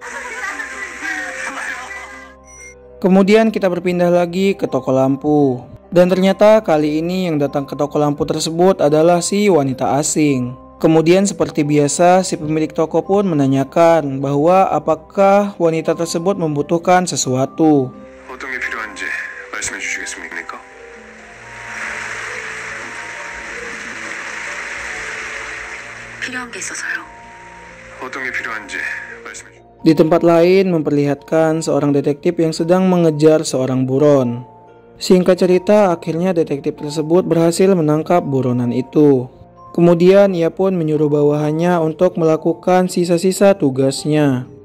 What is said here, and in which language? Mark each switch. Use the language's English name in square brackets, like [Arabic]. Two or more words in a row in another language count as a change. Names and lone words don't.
[Indonesian] Kemudian kita berpindah lagi ke toko lampu. Dan ternyata kali ini yang datang ke toko lampu tersebut adalah si wanita asing. Kemudian seperti biasa si pemilik toko pun menanyakan bahwa apakah wanita tersebut membutuhkan sesuatu. [Korean] 어떤 게 필요한지 말씀해 주시겠습니까? 필요한 게 있어서요. 어떤 게 필요한지 말씀해 주시겠습니까? [Indonesian] Di tempat lain memperlihatkan seorang detektif yang sedang mengejar seorang buron. Singkat cerita, akhirnya detektif tersebut berhasil menangkap buronan itu. Kemudian ia pun menyuruh bawahannya untuk melakukan sisa-sisa tugasnya.